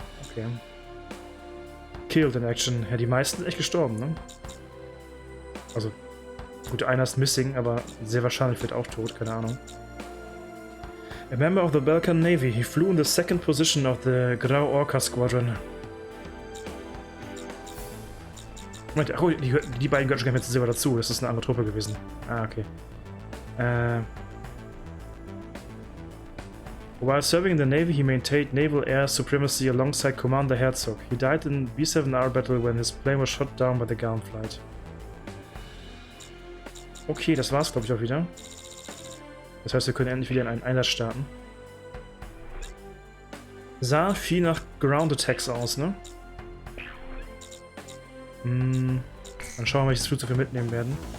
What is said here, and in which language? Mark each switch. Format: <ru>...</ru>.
<en>Okay. Killed in action.</en> <de>Ja, die meisten sind echt gestorben, ne? Also, gut, einer ist missing, aber sehr wahrscheinlich wird auch tot, keine Ahnung.</de> <en>A member of the Belkan Navy, he flew in the 2nd position of the Grau Orca Squadron.</en> <de>Moment, oh, die beiden gehören schon gar nicht mehr selber dazu, das ist eine andere Truppe gewesen. Ah, okay.</de> <en>While serving in the Navy, he maintained naval air supremacy alongside Commander Herzog. He died in B-7R battle when his plane was shot down by the Garm flight.</en> <de>Okay, das war's, glaube ich, auch wieder. Das heißt, wir können endlich wieder in einen Einsatz starten. Sah viel nach Ground Attacks aus, ne? Dann schauen wir, welches Flugzeug wir mitnehmen werden.</de>